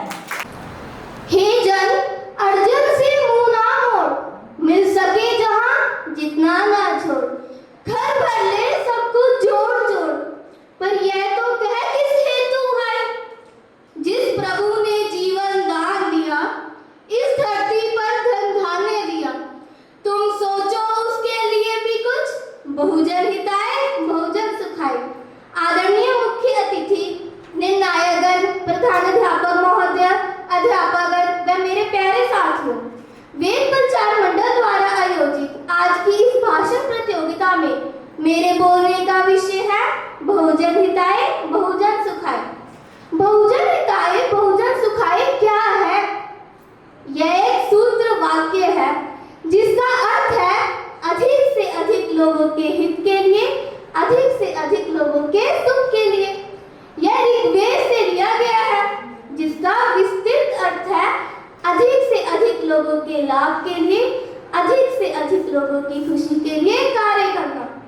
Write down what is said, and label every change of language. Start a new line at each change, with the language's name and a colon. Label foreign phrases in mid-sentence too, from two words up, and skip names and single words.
Hindi: हे जन, अर्जुन से मुंह ना मोड़, मिल सके जहां जितना ना छोड़, घर भर ले सब कुछ जोड़ जोड़, पर यह तो कह किस हेतु है, जिस प्रभु ने जीवन दान दिया, इस धरती पर धन धान्य दिया, तुम सोचो उसके लिए भी कुछ,
Sanskrit: बहुजन हिताय बहुजन सुखाय।
Hindi: आदरणीय मुख्य अतिथि, निर्णायकगण, प्रधानाध्यापक महोदय, अध्यापकगण व मेरे प्यारे साथियों, वेद प्रचार मंडल द्वारा आयोजित आज की इस भाषण प्रतियोगिता में मेरे बोलने का विषय है
Sanskrit: बहुजन हिताय बहुजन सुखाय। बहुजन हिताय बहुजन सुखाय
Hindi: क्या है? यह एक सूत्र वाक्य है जिसका अर्थ है अधिक से अधिक लोगों के हित के लिए, अधिक से अधिक लोगों के सुख के लिए। यह ऋग्वेद से लिया गया है जिसका विस्तृत अर्थ है अधिक से अधिक लोगों के लाभ के लिए, अधिक से अधिक लोगों की खुशी के लिए कार्य करना।